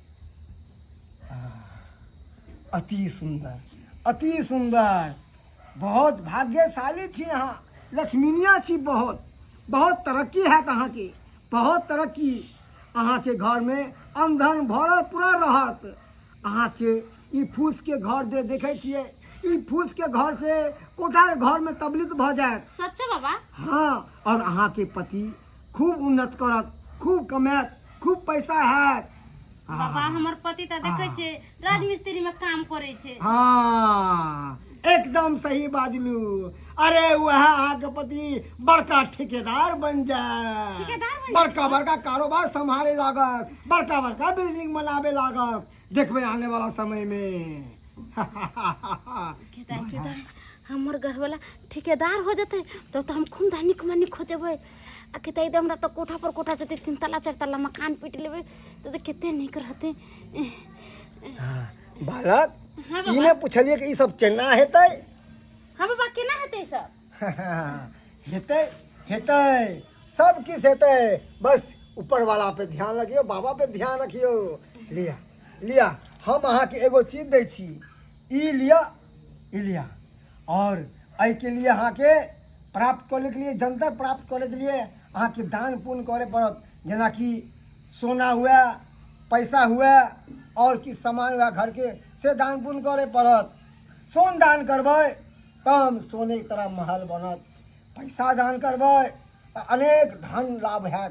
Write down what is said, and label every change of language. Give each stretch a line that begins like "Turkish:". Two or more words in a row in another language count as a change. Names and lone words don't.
Maithili: अति सुंदर बहुत भाग्यशाली छी अहाँ लक्ष्मीनिया छी बहुत बहुत तरक्की है अहाँ के बहुत तरक्की अहाँ के घर में अंधन भरल पूरा रहत अहाँ के ई फूस के घर दे देखे छिए ई फूस के घर से कोठा के घर में तबलीग भ जाए सच्चा बाबा हाँ और अहाँ के पति खूब उन्नत करत खूब कमात खूब पैसा है बाबा हमर पति त देखे छे राजमिस्त्री में काम करे छे हाँ एकदम सही बाजलू अरे वह अहाँ के पति बड़का ठेकेदार बन जाए बड़का बड़का कारोबार संभाले लागत बड़का बड़का बिल्डिंग बनावे लागत देखबे आने वाला समय में हमर घर वाला ठेकेदार हो जते तो हम खूब धनिक मनिक हो जेबे आ के तई हमरा तो कोठा पर कोठा जते 3 तला 4 तला मकान पीट लेबे तो कितने नहीं रहते बालक हाँ इने पूछलिए कि ई सब केना हेतै हां बाबा केना हेतै सब हेतै सब किस हेतै बस ऊपर वाला पे ध्यान रखियो बाबा पे ध्यान रखियो लिया हम अहाँ के एगो चीज दै छी ई लिया और एहि के लिए अहाँ के प्राप्त करे के लिए जंतर प्राप्त करे के लिए अहाँ के दान पुण्य करे पड़त जेना कि सोना हुआ पैसा हुआ और कि सामान हुआ घर के से दान पुण्य करे पड़त सोन दान करबै तब सोने की तरह महल बनत पैसा दान करबै अनेक धन लाभ हैत